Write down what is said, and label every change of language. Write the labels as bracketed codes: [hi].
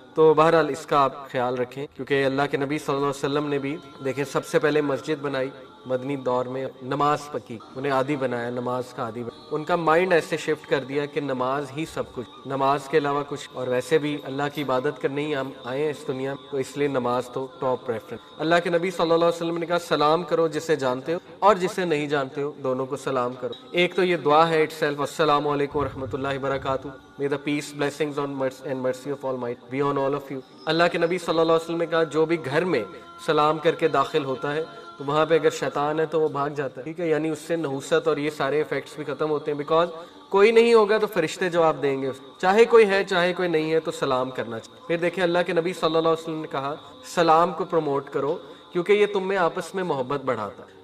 [ur] تو بہرحال اس کا آپ خیال رکھیں، کیونکہ اللہ کے نبی صلی اللہ علیہ وسلم نے بھی دیکھیں سب سے پہلے مسجد بنائی مدنی دور میں، نماز پکی، انہیں عادی بنایا، نماز کا عادی بنایا. ان کا مائنڈ ایسے شفٹ کر دیا کہ نماز ہی سب کچھ، نماز کے علاوہ کچھ، اور ویسے بھی اللہ کی عبادت کرنے ہی ہم آئے ہیں اس دنیا میں، تو اس لیے نماز تو ٹاپ پریفرنس. اللہ کے نبی صلی اللہ علیہ وسلم نے کہا سلام کرو جسے جانتے ہو اور جسے نہیں جانتے ہو، دونوں کو سلام کرو. ایک تو یہ دعا ہے اٹ سیلف، [ar] السلام علیکم ورحمۃ اللہ وبرکاتہ، [en] may the peace blessings and mercy of Almighty be on all of you. [ur] اللہ کے نبی صلی اللہ علیہ وسلم نے کہا جو بھی گھر میں سلام کر کے داخل ہوتا ہے تو وہاں پہ اگر شیطان ہے تو وہ بھاگ جاتا ہے، ٹھیک ہے، یعنی اس سے نحوست اور یہ سارے ایفیکٹس بھی ختم ہوتے ہیں، بیکاز کوئی نہیں ہوگا تو فرشتے جواب دیں گے، چاہے کوئی ہے چاہے کوئی نہیں ہے تو سلام کرنا چاہیے. پھر دیکھیں اللہ کے نبی صلی اللہ علیہ وسلم نے کہا سلام کو پروموٹ کرو کیونکہ یہ تم میں آپس میں محبت بڑھاتا ہے.